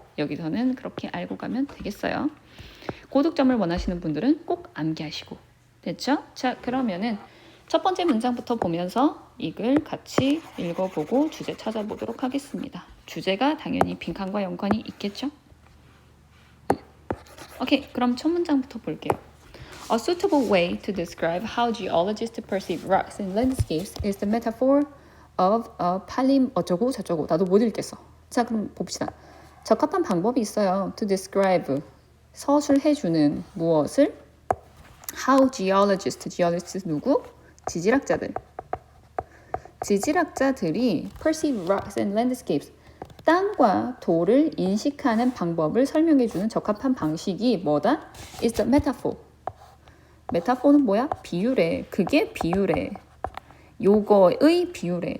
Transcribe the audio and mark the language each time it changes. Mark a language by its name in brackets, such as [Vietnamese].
[Korean] 여기서는 그렇게 알고 가면 되겠어요. 고득점을 원하시는 분들은 꼭 암기하시고. 됐죠? 자, 그러면은 첫 번째 문장부터 보면서 이 글 같이 읽어보고 주제 찾아보도록 하겠습니다. 주제가 당연히 빈칸과 연관이 있겠죠? 오케이, 그럼 첫 문장부터 볼게요. [English] A suitable way to describe how geologists perceive rocks and landscapes is the metaphor of a [Korean] 팔림 어쩌고 저쩌고. 나도 못 읽겠어. 자, 그럼 봅시다. 적합한 방법이 있어요. [English] To describe, [Korean] 서술해주는 무엇을? [English] How geologists [Korean] 누구? 지질학자들. 지질학자들이 [English] perceive rocks and landscapes, [Korean] 땅과 돌을 인식하는 방법을 설명해주는 적합한 방식이 뭐다? [English] Is the metaphor. [Korean] 메타포는 뭐야? 비유래. 그게 비유래. 요거의 비유래.